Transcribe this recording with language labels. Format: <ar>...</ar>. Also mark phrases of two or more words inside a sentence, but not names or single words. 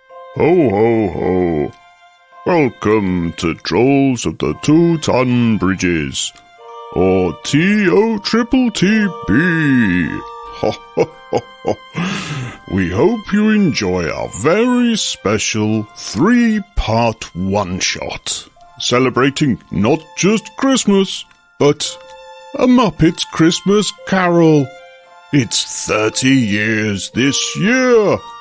<en>Ho, ho, ho. Welcome to Trolls of the Two Tonne Bridges, or TOTTB. Ho, ho, ho, ho. We hope you enjoy our very special 3-part one-shot, celebrating not just Christmas, but a Muppets Christmas Carol. It's 30 years this year.</en>